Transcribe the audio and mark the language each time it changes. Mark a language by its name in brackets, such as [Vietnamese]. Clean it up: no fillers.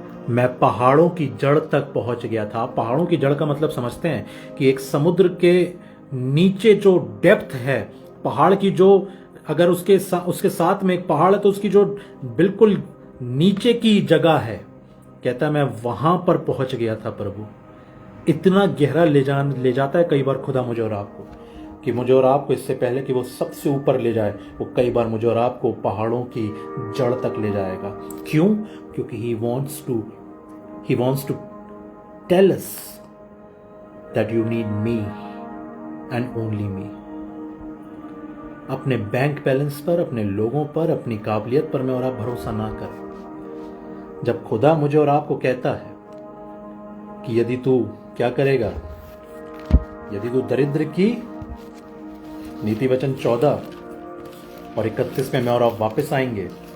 [Hindi] मैं पहाड़ों की जड़ तक पहुंच गया था। पहाड़ों की जड़ का मतलब समझते हैं कि एक समुद्र के नीचे जो डेप्थ है पहाड़ की, जो अगर उसके साथ में एक पहाड़ है तो उसकी जो बिल्कुल नीचे की जगह है, कहता है मैं वहां पर पहुंच गया था प्रभु। इतना गहरा ले जाता है कई बार खुदा मुझे और आपको, कि मुझे और आपको इससे पहले कि वो सबसे ऊपर ले जाए, वो कई बार मुझे और आपको पहाड़ों की जड़ तक ले जाएगा। क्यों? क्योंकि [English] he wants to tell us that you need me and only me. [Hindi] अपने बैंक बैलेंस पर, अपने लोगों पर, अपनी काबिलियत पर मैं और आप भरोसा ना करें। जब खुदा मुझे और आपको कहता है कि यदि तू क्या करेगा, यदि तू दरिद्र की, नीति वचन 14 और 31 में मैं और आप वापस आएंगे।